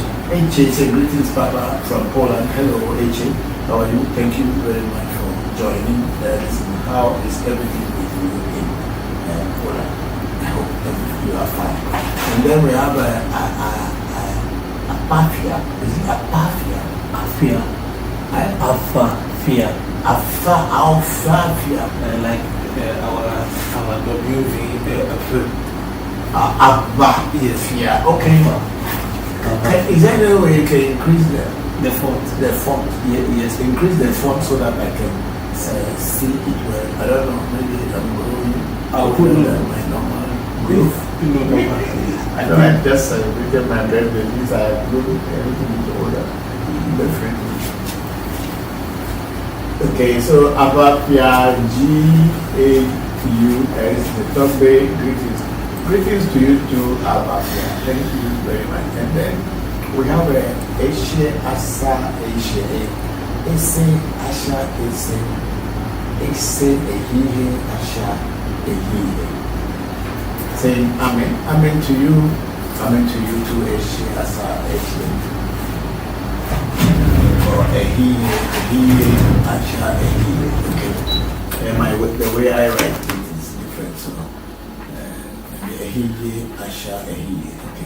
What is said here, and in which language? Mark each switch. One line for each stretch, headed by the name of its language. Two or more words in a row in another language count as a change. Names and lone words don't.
English: Eche say greetings, Papa, from Poland. Hello, Eche. How are you? Thank you very much for joining. How is everything with you in Poland? I hope you are fine. And then we have Apafia. Is it Apafia? Afia. Afafia. Alfafia. Like our WV. Abba. Yes. Yeah. Okay. Is there any way you can increase the font? The font. Yes. Increase the font so that I can see it well. I don't know. Maybe I'm going. I'll put my normal growth. I know I just celebrated my birthday. Since I have put everything into order. Definitely. Okay, so Abapia GAUS, the top day greetings. Greetings to you too, Abapia. Thank you very much. And then we have a Eshe Asa Eshe Ese Asha Ese Ese Ehihe Asha Ehihe. Saying Amen. Amen to you. Amen to you too, Eshe Asa Eshe. Or Ehihe Asha Ehihe. Okay. The way I write it is different. So Ehiye Asha Ehiye. Okay.